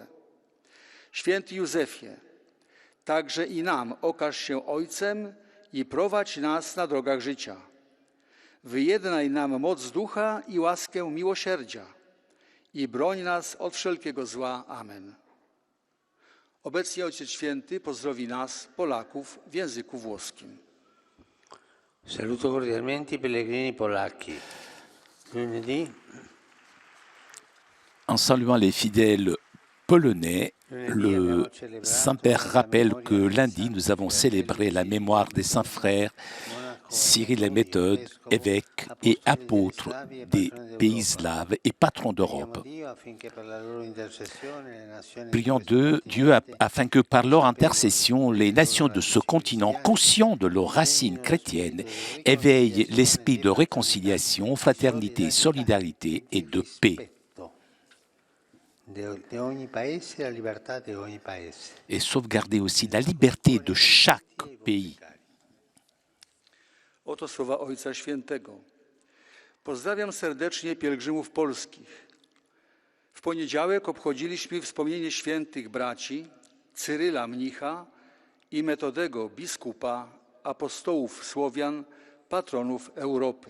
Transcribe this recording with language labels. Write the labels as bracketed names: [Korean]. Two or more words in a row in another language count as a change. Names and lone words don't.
[Polish] Święty Józefie, także i nam okaż się Ojcem i prowadź nas na drogach życia. Wyjednaj nam moc ducha i łaskę miłosierdzia i broń nas od wszelkiego zła. Amen. Obecnie Ojciec Święty pozdrowi nas, Polaków, w języku włoskim. [Italian] Saluto cordialmente i pellegrini polacchi. Lunedì, [French] En saluant les fidèles polonais, le Saint-Père rappelle que lundi, nous avons célébré la mémoire des saints frères Cyril et Méthode, évêques et apôtres des pays slaves et patrons d'Europe. Prions Dieu afin que par leur intercession, les nations de ce continent, conscients de leurs racines chrétiennes, éveillent l'esprit de réconciliation, fraternité, solidarité et de paix. Et sauvegarder aussi la liberté de chaque pays. [Polish] Oto słowa Ojca Świętego. Pozdrawiam serdecznie pielgrzymów polskich. W poniedziałek obchodziliśmy wspomnienie świętych braci Cyryla mnicha i Metodego biskupa, apostołów Słowian, patronów Europy.